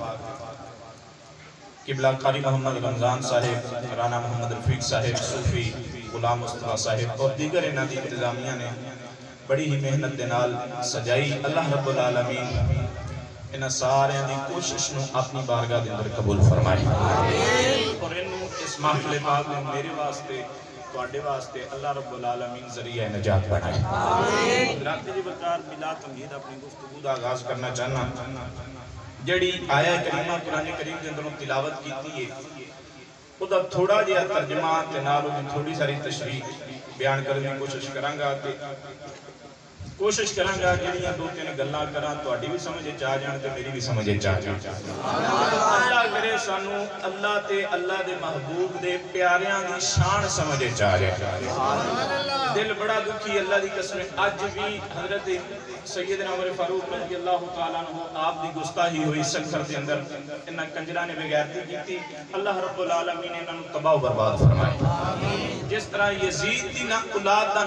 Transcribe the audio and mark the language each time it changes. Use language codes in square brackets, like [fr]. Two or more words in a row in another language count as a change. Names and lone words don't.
[pa] قبلہ قاری محمد رمضان صاحب رانا محمد رفیق صاحب صوفی غلام مصطفیٰ صاحب اور دیگر انہاں دی انتظامیہ نے بڑی ہی محنت دے نال سجائی [ar] اللہ رب العالمین [pa] انہاں سارے دی کوشش نو اپنی بارگاہ دے اندر قبول فرمائے اور انہوں اس محفل پاک میں میرے واسطے تواڈے واسطے [ar] اللہ رب العالمین [pa] ذریعہ نجات بنائے حضرات جی وقار بلا تمہید اپنی گفتگو دا آغاز کرنا چاہنا جڑی آیہ کریمہ قرآن کریم کے اندر تلاوت کیتی ہے وہ دا تھوڑا جہا ترجمہ تے نال تھوڑی ساری تشریح بیان کرنے کی کوشش کرانگا جڑیاں دو تین گلاں کراں تہاڈی بھی سمجھ چاہ جان تے میری بھی سمجھ چاہ جان اللہ کرے سانو اللہ تے اللہ دے محبوب دے پیاریاں دی شان سمجھ چاہ جائے دل بڑا دکھی اللہ دی قسم اج بھی حضرت سیدنا عمر فاروق [ar] رضی اللہ تعالیٰ عنہ [pa] آپ دی گستاہی ہوئی سکھر دے اندر انہاں کنجرہ نے بغیرتی کی تھی [ar] اللہ رب العالمین [pa] انہاں تباہ و برباد فرمائے جس طرح یزید دی اولاد دا